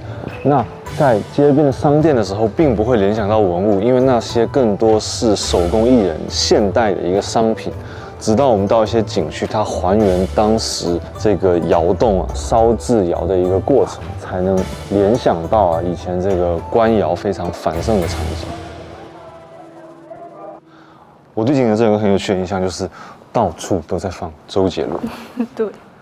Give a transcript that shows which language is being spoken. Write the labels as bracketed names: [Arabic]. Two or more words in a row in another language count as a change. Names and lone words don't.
[Chinese] 那在街邊的商店的時候，並不會聯想到文物，因為那些更多是手工藝人現代的一個商品。直到我們到一些景區，它還原當時這個窯洞燒制窯的一個過程，才能聯想到以前這個官窯非常繁盛的場景。我对景德镇有個很有趣的印象，就是到處都在放周杰倫。對。